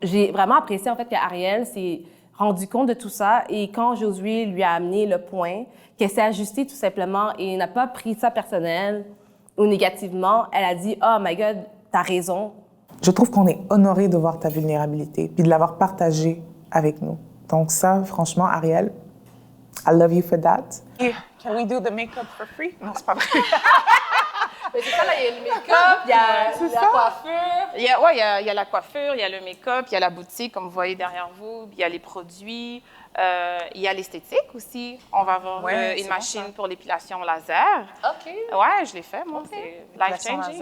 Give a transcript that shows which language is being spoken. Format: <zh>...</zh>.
<fr>J'ai vraiment apprécié, en fait, qu'Ariel s'est rendu compte de tout ça et quand Josué lui a amené le point, qu'elle s'est ajustée tout simplement et n'a pas pris ça personnel ou négativement, elle a dit «</fr> <en>Oh my God,</en> <fr>t'as raison ». Je trouve qu'on est honoré de voir ta vulnérabilité puis de l'avoir partagée avec nous. Donc ça, franchement, Ariel,</fr> <en>I love you for that. Can we do the makeup for free?</en> <fr>Non, c'est pas vrai. Mais c'est ça, là, il y a le make-up, il y a la coiffure. Il y a la coiffure, il y a le make-up, il y a la boutique, comme vous voyez derrière vous, il y a les produits, il y a l'esthétique aussi. On va avoir une machine pour l'épilation laser. OK. Ouais, je l'ai fait, moi. C'est</fr> <en>life-changing.</en>